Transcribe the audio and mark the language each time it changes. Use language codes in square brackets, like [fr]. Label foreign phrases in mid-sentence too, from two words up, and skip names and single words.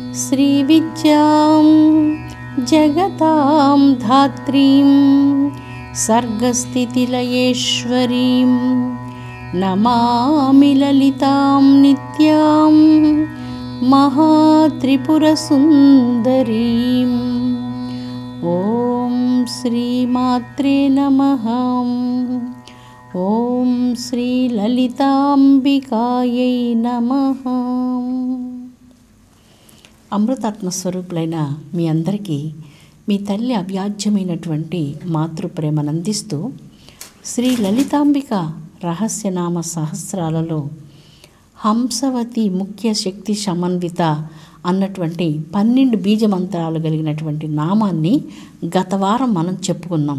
[sa] श्रीविद्यां जगतां धात्रीं सर्गस्थितिलयेश्वरीं नमामि ललितां नित्यां महात्रिपुरसुन्दरीम्। ॐ श्रीमात्रे नमः। ఓం శ్రీ లలితాంబికాయై నమః. [te] అమృతాత్మస్వరూపులైన మీ అందరికీ మీ తల్లి అవ్యాజ్యమైనటువంటి మాతృప్రేమనందిస్తూ శ్రీ లలితాంబిక రహస్యనామ సహస్రాలలో హంసవతి ముఖ్య శక్తి సమన్విత అన్నటువంటి 12 బీజమంత్రాలు కలిగినటువంటి నామాన్ని గత వారం మనం చెప్పుకున్నాం.